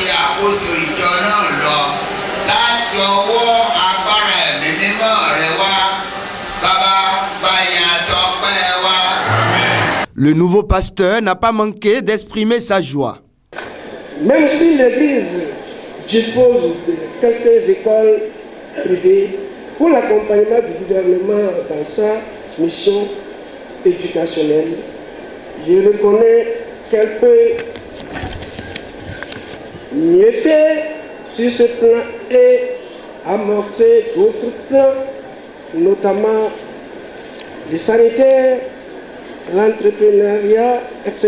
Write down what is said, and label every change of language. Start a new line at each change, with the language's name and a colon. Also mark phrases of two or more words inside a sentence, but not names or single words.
Yoruba: àkóso ìjọ náà lọ láti ọwọ́ agbára ẹ̀mí mímọ́ rẹ wá bàbá báyà tọpẹ́ wá.
French: Le nouveau pasteur n'a pas manqué d'exprimer sa joie. Même si l'Église dispose de quelques écoles privées pour l'accompagnement du gouvernement dans sa mission, éducationnelle, je reconnais qu'elle peut mieux faire sur ce plan et amorcer d'autres plans, notamment le sanitaire, l'entrepreneuriat, etc.